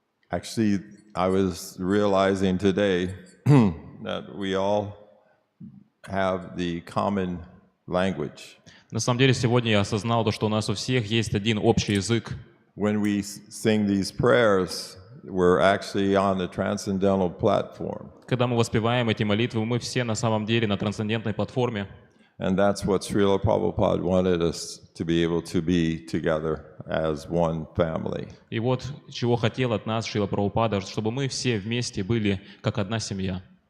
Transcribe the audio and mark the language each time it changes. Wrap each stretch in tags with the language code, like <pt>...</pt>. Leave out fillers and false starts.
<en>Actually, I was realizing today that we all have the common language.</en> <ru>На самом деле, сегодня я осознал то, что у нас у всех есть один общий язык.</ru> <en>When we sing these prayers, we're actually on the transcendental platform.</en> <ru>Когда мы воспеваем эти молитвы, мы все на самом деле на трансцендентной платформе.</ru> <en>And that's what Srila Prabhupada wanted us to be able to be together as one family.</en> <ru>И вот чего хотел от нас Шрила Прабхупада, чтобы мы все вместе были как одна семья.</ru>